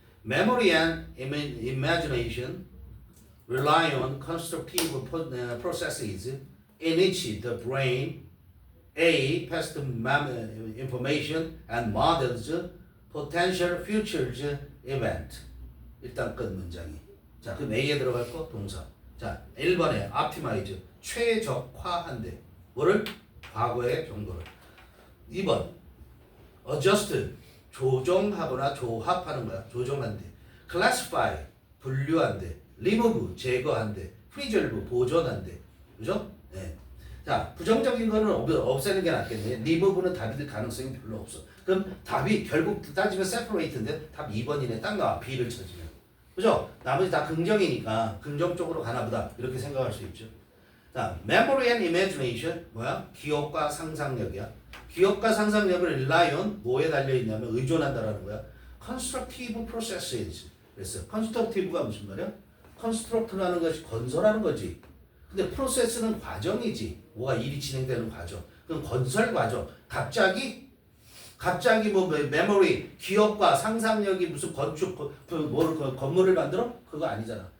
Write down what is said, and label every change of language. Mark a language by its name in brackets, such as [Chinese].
[English] Memory and imagination rely on constructive processes in which the brain A. Past information and models potential futures event. [Korean] 일단 끝 문장이. 자, 그럼 A에 들어갈 거 동사. 자, 1번에 optimize 최적화한대. 뭐를? 과거의 정보를. 2번 adjust 조정하거나 조합하는 거야. 조정한대. classify 분류한대. remove 제거한대. preserve 보존한대. 그죠? 네. 자, 부정적인 거는 없애는 게 낫겠네. remove는 답이 될 가능성이 별로 없어. 그럼 답이 결국 따지면 separate인데 답 2번이네. 딱 나와. B를 찾으면. 그죠? 나머지 다 긍정이니까 긍정 쪽으로 가나 보다. 이렇게 생각할 수 있죠. 자, [English] memory and imagination [Korean] 뭐야? 기억과 상상력이야. 기억과 상상력을 [English] rely on [Korean] 뭐에 달려 있냐면 의존한다라는 거야. [English] constructive processes. [Korean] 그래서 constructive가 무슨 말이야? construct라는 것이 건설하는 거지. 근데 process는 과정이지. 뭐가 일이 진행되는 과정. 그럼 건설 과정. 갑자기 뭐 메모리, 기억과 상상력이 무슨 건축, 건물을 만들어? 그거 아니잖아.